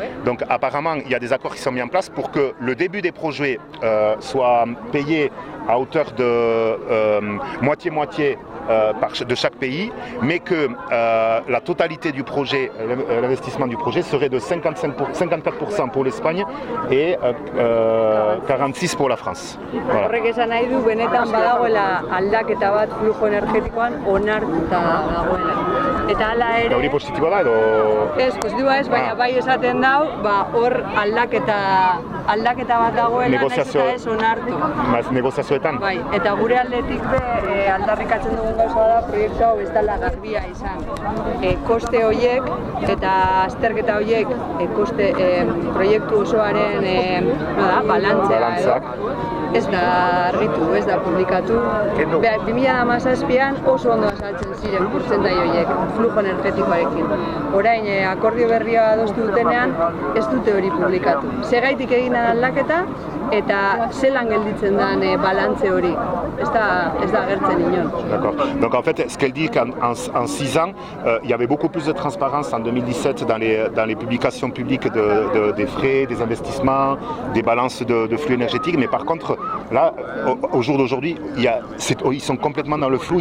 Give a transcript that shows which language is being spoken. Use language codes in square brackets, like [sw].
[fr] Donc, apparemment, il y a des accords qui sont mis en place pour que le début des projets soit payé à hauteur de moitié-moitié de chaque pays, mais que la totalité du projet, l'investissement du projet serait de 54% pour l'Espagne et 46% pour la France. Voilà. [eu] Horrek esan nahi du benetan badagoela aldaketa bat flujo energetikoan onartuta dagoela. Eta hala ere... Hori positiboa da edo... Ez, positiboa ez, baina bai esaten dau, hor aldaketa bat dagoela, nahiz eta ez onartu. Negoziazioetan? Bai, eta gure aldetik aldarrikatzen dugun gauza da proiektu hau ez dela garbia izan. Koste horiek eta azterketa horiek proiektu osoaren balantzea ez da argitu, ez da publikatu. 2017an oso ondo azaltzen ziren portzentai horiek, flujo energetikoarekin. Orain, akordio berria adostu dutenean, ez dute hori publikatu. Segaitik egin aldaketa eta zelan gelditzen den balantze hori. Ez da agertzen inon. [fr] D'accord. Donc en fait, ce qu'elle dit qu'en 6 ans, il y avait beaucoup plus de transparence en 2017 dans les publications publiques des frais, des investissements, des balances de flux énergétiques. Mais par contre, là, au jour d'aujourd'hui, ils sont complètement dans le flou.